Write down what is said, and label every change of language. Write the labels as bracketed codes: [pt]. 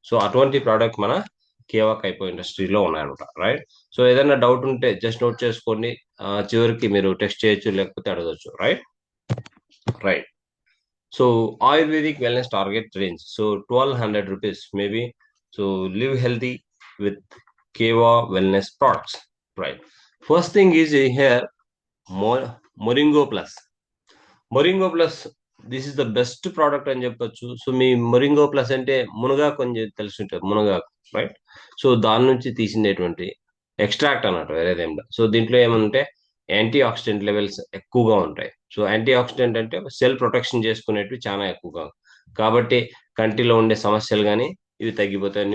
[te] So అటువంటి product మన కేవా కైపో ఇండస్ట్రీలో ఉన్నాయన్నమాట, రైట్? సో ఏదైనా డౌట్ ఉంటే జస్ట్ నోట్ చేసుకోండి, చివరికి మీరు టెస్ట్ చేయొచ్చు, లేకపోతే అడగచ్చు, right? Right. So ayurvedic wellness target range, so [en] 1200 rupees maybe. So live healthy with Keva wellness products, right? First thing is here, Moringo Plus. [te] మొరింగో plus, [en] this is the best product [te] అని చెప్పొచ్చు. So మీ మొరింగో plus అంటే మునగాకు కొంచెం తెలుసుంటారు, మునగాకు, right? So దాని నుంచి తీసినటువంటి extract అన్నట్టు, వేరేదేం లేదు. సో దీంట్లో ఏమంటే యాంటీ ఆక్సిడెంట్ లెవెల్స్ ఎక్కువగా ఉంటాయి. సో యాంటీ ఆక్సిడెంట్ అంటే సెల్ ప్రొటెక్షన్ చేసుకునేటివి చాలా ఎక్కువగా, కాబట్టి కంటిలో ఉండే సమస్యలు కానీ ఇవి తగ్గిపోతాయి.